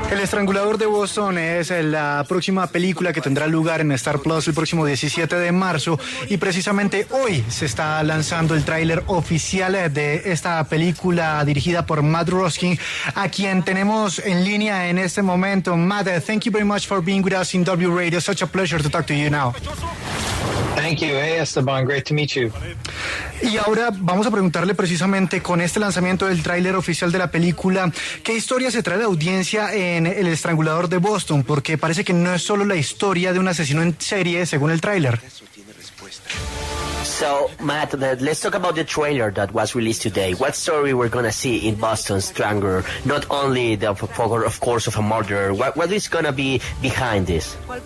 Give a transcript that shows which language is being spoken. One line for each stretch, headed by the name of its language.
Spanish: El estrangulador de Boston es la próxima película que tendrá lugar en Star Plus el próximo 17 de marzo y precisamente hoy se está lanzando el tráiler oficial de esta película dirigida por Matt Ruskin, a quien tenemos en línea en este momento.
English: Matt, thank you very much for being with us in W Radio. Such a pleasure to talk to you now. Thank you. Hey, Esteban, great to meet you.
Spanish: Y ahora vamos a preguntarle precisamente con este lanzamiento del tráiler oficial de la película, ¿qué historia se trae a la audiencia en El estrangulador de Boston? Porque parece que no es solo la historia de un asesino en serie, según el tráiler.
English: So, Matt, let's talk about the trailer that was released today. What story we're going to see in Boston Strangler? Not only the figure, of course, of a murderer. What is going to be behind this?